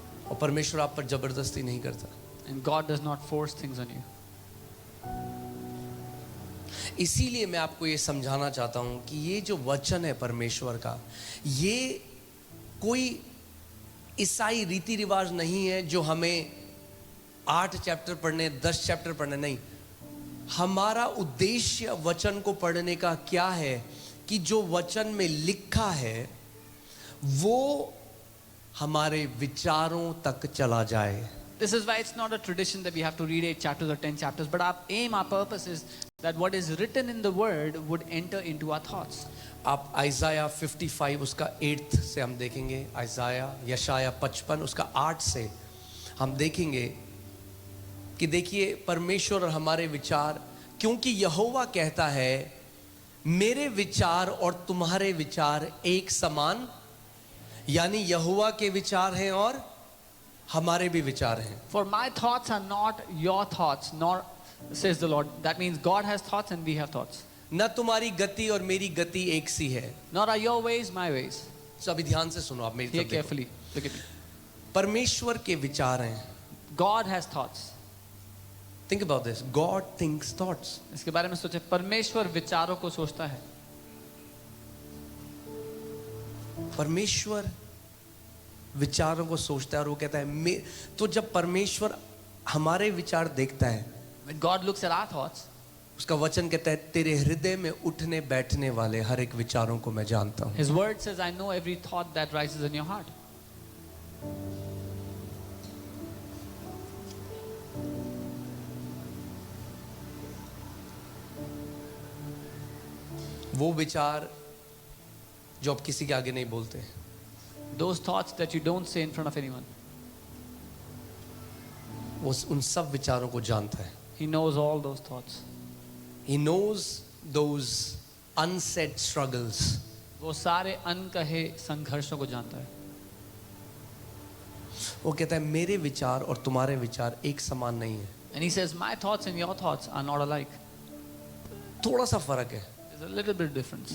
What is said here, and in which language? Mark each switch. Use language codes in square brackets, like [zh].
[hi] और परमेश्वर आप पर जबरदस्ती नहीं करता। [en] And God does not force things on you. [hi] इसीलिए मैं आपको ये समझाना चाहता हूं कि ये जो वचन है परमेश्वर का, ये कोई ईसाई रीति रिवाज नहीं है जो हमें 8 चैप्टर पढ़ने, 10 चैप्टर पढ़ने, नहीं। हमारा उद्देश्य वचन को पढ़ने का क्या है कि जो वचन में लिखा है वो हमारे विचारों तक चला जाए। [en] This is why it's not a tradition that we have to read 8 chapters or 10 chapters, but our purpose is that what is written in the word would enter into our thoughts. [hi] आप आइज़ाया 55 उसका 8 से हम देखेंगे, आइज़ाया यशाया 55 उसका 8 से हम देखेंगे कि देखिए परमेश्वर और हमारे विचार, क्योंकि यहोवा कहता है मेरे विचार और तुम्हारे विचार एक समान, यानी यहोवा के विचार हैं और हमारे भी विचार हैं। [en] For my thoughts are not your thoughts, nor says the Lord. That means God has thoughts and we have thoughts. [hi] न तुम्हारी गति और मेरी गति एक सी है। [en] Nor are your ways my ways. [hi] सभी ध्यान से सुनो, आप मेरी [en] Hear [hi] तरफ देखो। [en] carefully. Look at me. [hi] परमेश्वर के विचार हैं। [en] God has thoughts. Think about this. God thinks thoughts. [hi] इसके बारे में सोचे, परमेश्वर विचारों को सोचता है। परमेश्वर विचारों को सोचता है और वो कहता है तो जब परमेश्वर हमारे विचार देखता है, [en] When God looks at our thoughts, [hi] उसका वचन कहता है तेरे हृदय में उठने बैठने वाले हर एक विचारों को मैं जानता हूं. [en] His word says, I know every thought that rises in your heart. [hi] वो विचार जो आप किसी के आगे नहीं बोलते, [en] Those thoughts that you don't say in front of anyone. [hi] वो उन सब विचारों को जानता है. [en] He knows all those thoughts. He knows those unsaid struggles. [hi] वो सारे अनकहे संघर्षों को जानता है. वो कहता है मेरे विचार और तुम्हारे विचार एक समान नहीं है. [en] And he says, my thoughts and your thoughts are not alike. [hi] थोड़ा सा फर्क है. [en] There's a little bit difference.